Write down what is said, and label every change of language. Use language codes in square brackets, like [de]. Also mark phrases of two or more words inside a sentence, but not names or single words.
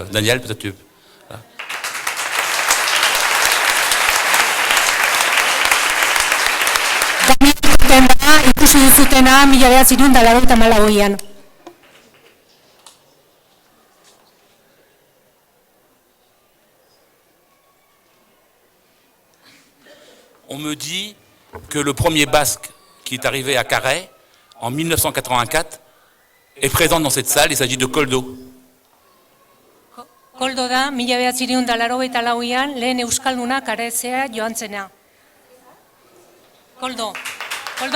[fr] Daniel, peut-être tu... Voilà. [eu] Daniel Cotten da, ikusi duzutena 1994an. [fr] On me dit que le premier basque qui est arrivé à Carhaix en 1984 est présent dans cette salle. Il s'agit de Koldo. [eu] Koldo da, 1994an lehen euskalduna Carhaixera joan zena. Koldo. Koldo?